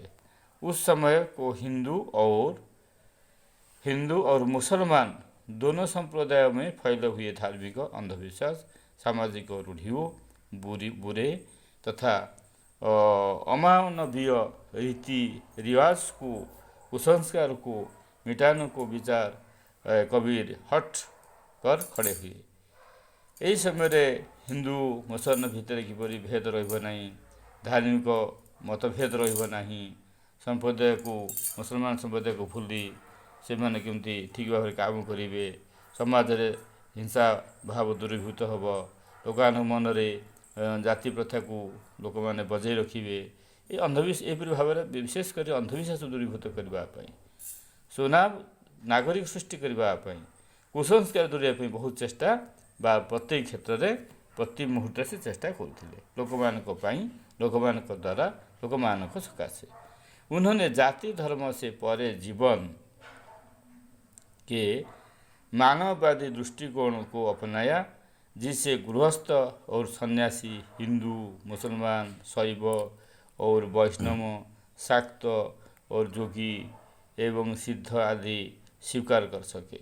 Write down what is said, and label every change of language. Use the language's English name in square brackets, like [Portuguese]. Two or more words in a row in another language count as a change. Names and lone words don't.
[Hindi] उस समय को हिंदू और मुसलमान दोनों संप्रदाय में फैले हुए धार्मिक अंधविश्वास सामाजिक रूढ़ियों बुरे तथा अमानवीय रीति रिवाज को कुसंस्कार को मिटाने को विचार कबीर हठ कर खड़े हुए। [Odia] ଏହି ସମୟରେ ହିନ୍ଦୁ ମୁସଲମାନ ଭିତରେ କିପରି ଭେଦ ରହିବ ନାହିଁ, ଧାର୍ମିକ ମତଭେଦ ରହିବ ନାହିଁ, ସମ୍ପ୍ରଦାୟକୁ ମୁସଲମାନ ସମ୍ପ୍ରଦାୟକୁ ଭୁଲି ସେମାନେ କେମିତି ଠିକ୍ ଭାବରେ କାମ କରିବେ, ସମାଜରେ ହିଂସା ଭାବ ଦୂରୀଭୂତ ହେବ, ଲୋକମାନଙ୍କ ମନରେ ଜାତି ପ୍ରଥାକୁ ଲୋକମାନେ ବଜାଇ ରଖିବେ, ଏହିପରି ଭାବରେ ବିଶେଷ କରି ଅନ୍ଧବିଶ୍ୱାସ ଦୂରୀଭୂତ କରିବା ପାଇଁ, ସୁନାମ ନାଗରିକ ସୃଷ୍ଟି କରିବା ପାଇଁ, କୁସଂସ୍କାର ଦୂରେଇବା ପାଇଁ ବହୁତ ଚେଷ୍ଟା ବା ପ୍ରତ୍ୟେକ କ୍ଷେତ୍ରରେ ପ୍ରତି ମୁହୂର୍ତ୍ତରେ ସେ ଚେଷ୍ଟା କରୁଥିଲେ ଲୋକମାନଙ୍କ ପାଇଁ, ଲୋକମାନଙ୍କ ଦ୍ୱାରା, ଲୋକମାନଙ୍କ ସକାଶେ। [Hindi] उन्होंने जाति धर्म से परे जीवन के मानववादी दृष्टिकोण को अपनाया, जिससे गृहस्थ और सन्यासी हिंदू, मुसलमान, शैव और वैष्णव, शाक्त और जोगी एवं सिद्ध आदि स्वीकार कर सके।